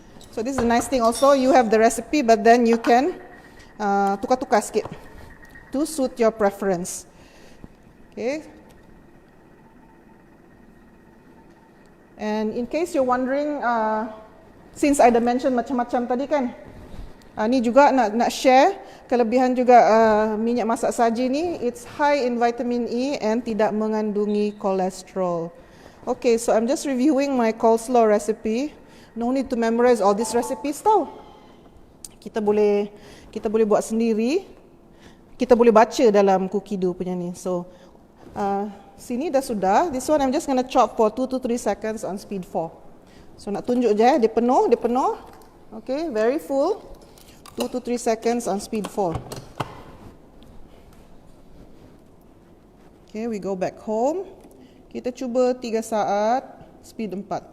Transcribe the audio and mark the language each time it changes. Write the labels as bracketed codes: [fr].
[en] So this is a nice thing also. You have the recipe, but then you can [ms] tukar-tukar sikit [en] to suit your preference. Okay. And in case you're wondering, since I mentioned [ms] macam-macam tadi kan, Ni juga nak share kelebihan juga minyak masak saji ni. [en] It's high in vitamin E and [ms] tidak mengandungi kolesterol. [en] Okay, so I'm just reviewing my coleslaw recipe. No need to memorize all these recipes tau. [ms] Kita boleh buat sendiri. Kita boleh baca dalam Cookidoo punya ni. So sini dah sudah. [en] This one I'm just gonna chop for 2 to 3 seconds on speed 4. [ms] So nak tunjuk je, dia penuh. Okay, [en] very full. 2 to 3 seconds on speed 4. Okay, we go back home. [ms] Kita cuba 3 saat, [en] speed 4.